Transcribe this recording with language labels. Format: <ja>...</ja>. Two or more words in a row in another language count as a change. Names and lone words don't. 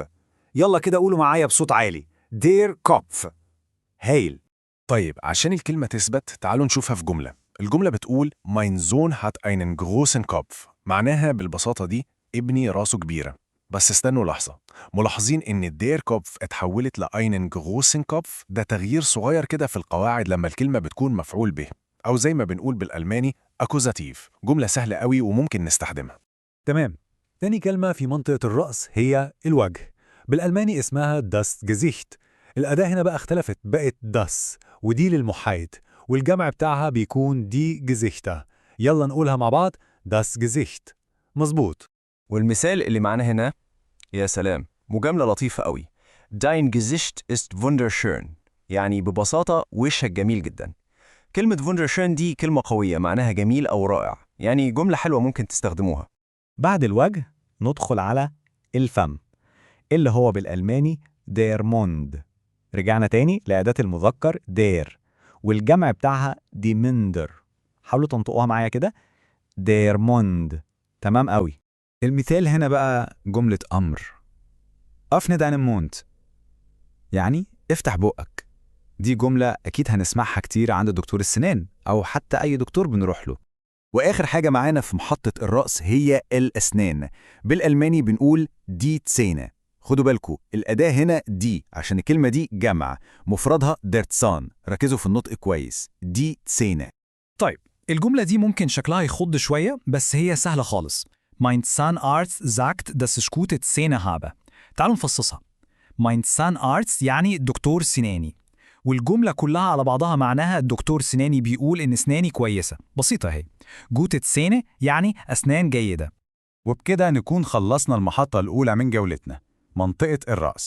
<ar>يلا كده قولوا معايا بصوت عالي:</ar> <de>der Kopf.</de> <ar>هايل. طيب عشان الكلمة تثبت تعالوا نشوفها في جملة.</ar> <de>الجملة بتقول Mein Sohn hat einen großen Kopf.</de> <ar>معناها بالبساطة دي ابني راسه كبيرة. بس استنوا لحظة، ملاحظين إن</ar> <de>der Kopf</de> <ar>اتحولت ل</ar> <de>einen großen Kopf؟</de> <ar>ده تغيير صغير كده في القواعد لما الكلمة بتكون مفعول به، أو زي ما بنقول بالألماني أكوزاتيف. جملة سهلة قوي وممكن نستخدمها. تمام. تاني كلمة في منطقة الرأس هي الوجه. بالألماني اسمها</ar> <de>das Gesicht.</de> <ar>الأداة هنا بقى اختلفت، بقت das، ودي للمحايد، والجمع بتاعها بيكون</ar> <de>die Gesichter.</de> <ar>يلا نقولها مع بعض:</ar> <de>das Gesicht.</de> <ar>مظبوط. والمثال اللي معانا هنا، يا سلام، مجاملة لطيفة قوي.</ar> <de>Dein Gesicht ist wunderschön،</de> <ar>يعني ببساطة وشك جميل جدا. كلمة wunderschön دي كلمة قوية معناها جميل أو رائع، يعني جملة حلوة ممكن تستخدموها. بعد الوجه ندخل على الفم، اللي هو بالألماني</ar> <de>der Mund.</de> <ar>رجعنا تاني لأداة المذكر der، والجمع بتاعها</ar> <de>die Münder.</de> <ar>حاولوا تنطقوها معايا كده:</ar> <de>der Mund.</de> <ar>تمام قوي. المثال هنا بقى جملة أمر.</ar> <de>öffne deinen Mund،</de> <ar>يعني افتح بقك. دي جملة أكيد هنسمعها كتير عند دكتور السنان أو حتى أي دكتور بنروح له. وآخر حاجة معانا في محطة الرأس هي الأسنان. بالألماني بنقول</ar> <de>die Zähne.</de> <ar>خدوا بالكم الأداة هنا دي عشان الكلمة دي جمع، مفردها درتسان. ركزوا في النطق كويس،</ar> <de>die Zähne.</de> <ar>طيب، الجملة دي ممكن شكلها يخض شوية، بس هي سهلة خالص.</ar> <de>Mein Zahnarzt sagt, dass ich gute Zähne habe.</de> <ar>تعالوا نفصصها.</ar> <de>Mein Zahnarzt</de> <ar>يعني دكتور سناني، والجملة كلها على بعضها معناها الدكتور سناني بيقول إن أسناني كويسة. بسيطة اهي.</ar> <de>gute Zähne</de> <ar>يعني أسنان جيدة. وبكده نكون خلصنا المحطة الأولى من جولتنا، منطقة الرأس.</ar>